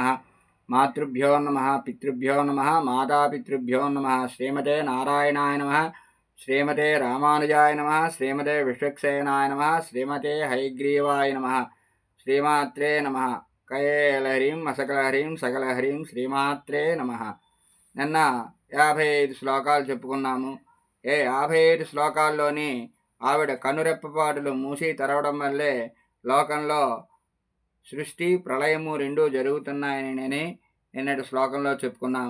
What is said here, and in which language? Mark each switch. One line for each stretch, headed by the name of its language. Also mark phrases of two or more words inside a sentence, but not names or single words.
Sanskrit: मातृभ्यो नमः। पितृभ्यो नमः। मातापितृभ्यो नमः। श्रीमते नारायणाय नमः। श्रीमते रामानुजाय नमः। श्रीमते विश्वक्सेनाय नमः। श्रीमते हयग्रीवाय नमः। श्रीमात्रे नमः। कयेलहरीं असकलहरीं सकलहरीं श्रीमात्रे नमः.
Telugu: నిన్న 55 శ్లోకాలు చెప్పుకున్నాము. 55 శ్లోకాల్లోని ఆవిడ కనురెప్పపాటులు మూసి తెరవడం వల్లే లోకంలో సృష్టి ప్రళయము రెండూ జరుగుతున్నాయని నిన్నటి శ్లోకంలో చెప్పుకున్నాం.